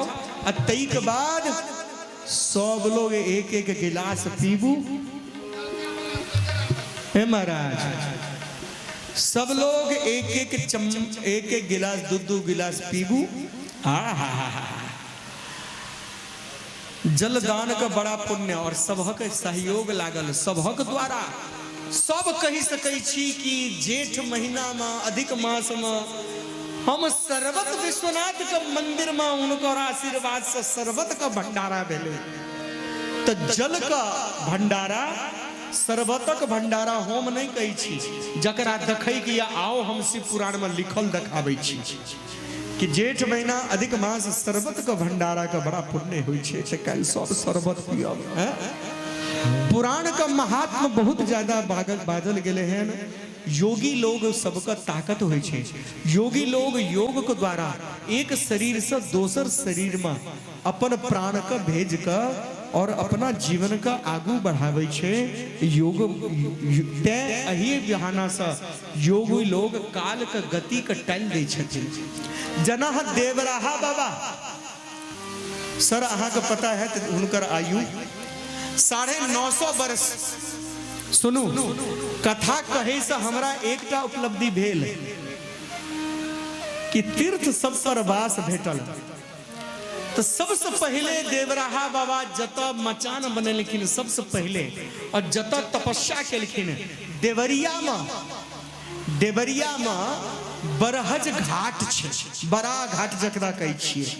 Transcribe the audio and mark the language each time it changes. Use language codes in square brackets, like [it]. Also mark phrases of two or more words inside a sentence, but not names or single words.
[mai] तई के बाद सब लोग 1-1 गिलास पीबू। हे महाराज, सब लोग 1-1 गिलास 2-2 गिलास पीबू। जलदान का बड़ा पुण्य और सबहक सहयोग लागल, सबहक द्वारा सब कही सकै छी कि जेठ महीना में, अधिक मास में हम शरबत विश्वनाथ का मंदिर में उनकर आशीर्वाद से शरबत का भंडारा भेले। तो जल का भंडारा, शरबतक भंडारा हम नहीं कही छी, जकरा देखै कि आओ हम शिव पुराण में लिखल देखाबै छी कि जेठ महीना अधिक मास शरबत का भंडारा का बड़ा पुण्य होइ छै। से कल सब शरबत पियब। पुराण का महात्मा बहुत ज्यादा बाजल गेले हैं। योगी लोग सबका ताकत होइ छै। योगी लोग योग के द्वारा एक शरीर से दोसर शरीर में अपन प्राण का भेज कर और अपना जीवन का आगू बढ़ावे छे। योग ते अही बहाना से योग लोग काल का गति का टाइम दे छथिन। जना देवराहा बाबा सर अहाँ के पता है तो उनकर आयु 950 वर्ष। सुनू कथा कहे से हमरा एकटा उपलब्धि भेल कि तीर्थ सब पर वास भेटल। तो सबसे पहले देवराहा बाबा जत मचान बनेलखिन सबसे पहले और जत तपस्या केलखिन देवरिया में बरहज घाट छे, बड़ा घाट जकरा कहै छियै।